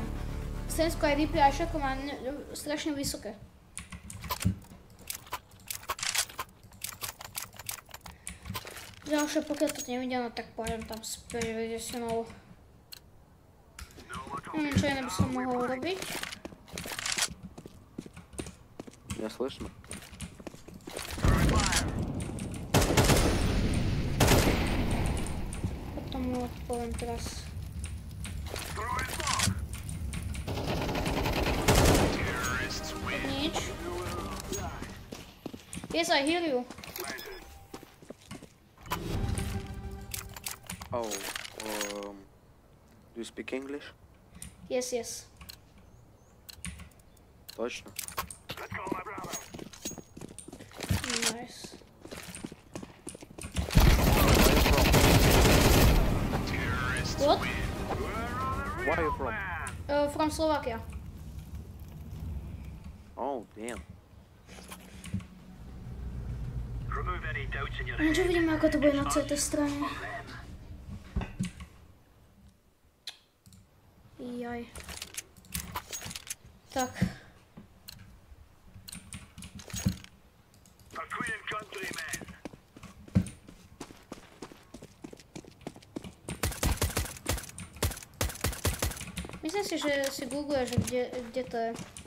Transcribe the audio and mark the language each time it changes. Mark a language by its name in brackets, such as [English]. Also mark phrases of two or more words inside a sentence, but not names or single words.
[Slovak] Sensku aj replay, aj všetko má strašne vysoké. Ďalšie, pokiaľ to nevidia, no tak pôjdem tam späť, vedie si mnou. Neviem, čo iné by som mohol robiť. [Russian] Меня слышно? [Slovak] Potom mu odpoviem teraz. Nič. [English] Yes, I hear you. Oh, do you speak English? Yes, yes. [Russian] Точно? [English] Nice. What? Where are you from? From Slovakia. Oh, damn. [Slovak] Čo vidíme, ako to bude na celej tej strane. Jaj. Tak. Myslím si, že si googluješ, kde to je.